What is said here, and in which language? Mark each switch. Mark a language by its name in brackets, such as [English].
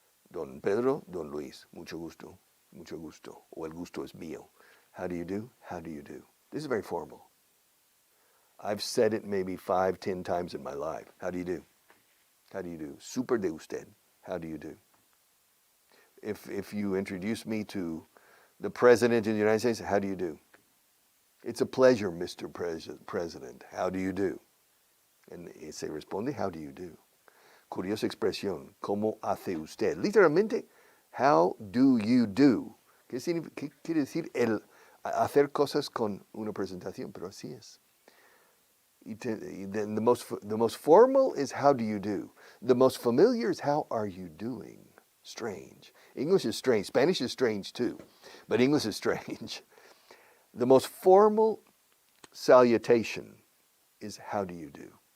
[Spanish] Don Pedro, Don Luis, mucho gusto, o el gusto es mío. [English] How do you do? How do you do? This is very formal. I've said it maybe 5, 10 times in my life. How do you do? How do you do? [Spanish] Super de usted. [English] How do you do? If you introduce me to the President of the United States, how do you do? It's a pleasure, Mr. President. How do you do? And [Spanish] se responde, [English] how do you do? [Spanish] Curiosa expresión, ¿cómo hace usted? Literalmente, [English] how do you do? [Spanish] ¿Qué quiere decir el hacer cosas con una presentación? Pero así es. [English] Then the most formal is how do you do? The most familiar is how are you doing? Strange. English is strange. Spanish is strange too, but English is strange. The most formal salutation is how do you do?